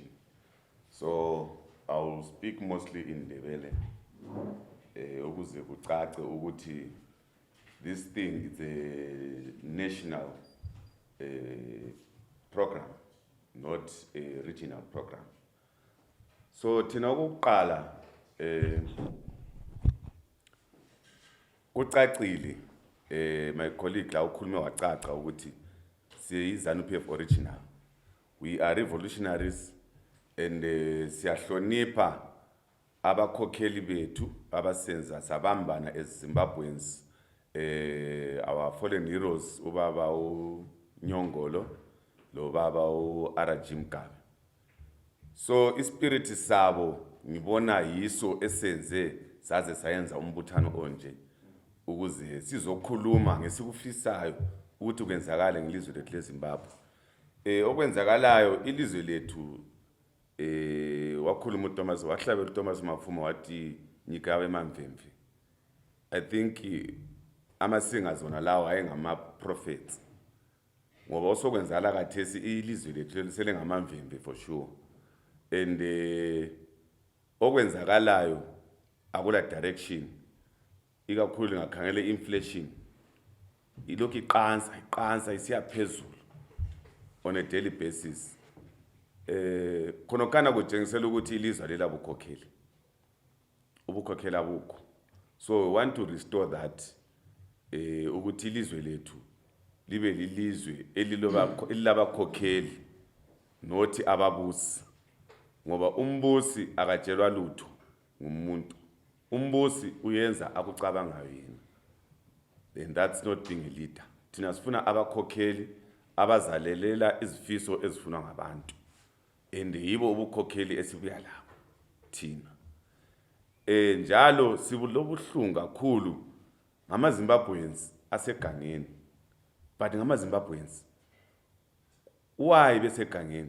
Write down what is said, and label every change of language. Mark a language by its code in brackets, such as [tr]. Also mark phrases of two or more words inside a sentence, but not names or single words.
[en] So I will speak mostly in Ndebele. This thing is a national program, not a regional program. [nd] So thina ukuqala kucacile [en] my colleague [nd] la ukhulume wacaca ukuthi siyi-ZANU-PF original. [en] We are revolutionaries and [nd] siyahlonipha abakhokheli bethu abasenza sabambana [en] as Zimbabweans, our fallen heroes, [nd] ubaba uNyongolo lo baba uRG Mugabe. So ispirit sabo ngibona yiso esenze saze sayenza umbuthano onje ukuze sizokhuluma ngesikufisayo ukuthi kwenzakala ngelizwe lethu leZimbabwe. Okwenzakalayo ilizwe lethu wakhuluma uThomas wahlabela uThomas Mafuma wathi [sn] nyika yawe mamvemve. [en] I think [nd] ama-singers wona lawo ayengama prophets ngoba osokwenzala kathesi ilizwe lethu lisele ngamamvemve [en] for sure, [nd] and okwenzakalayo akula direction, ikakhulu ngakhangela inflation ilokhu iqansa isiya phezulu [en] on a daily basis. [nd] Khonokana kujengisela ukuthi ilizwe lela ubukhokheli abukho, [en] so we want to restore that, [nd] ukuthi ilizwe lethu libe lilizwe elilabakhokheli nothi ababusi, ngoba umbusi akatshelwa lutho ngumuntu. Umbusi uyenza akucabangayo yena, [en] then that's not being a leader. [nd] Thina sifuna abakhokheli abazalelela izifiso ezifunwa ngabantu, and yibo ubukhokheli esibuya lapho thina. Njalo sibulobuhlungu kakhulu ngama-Zimbabweans asegangeni, but ngama-Zimbabweans why besegangeni?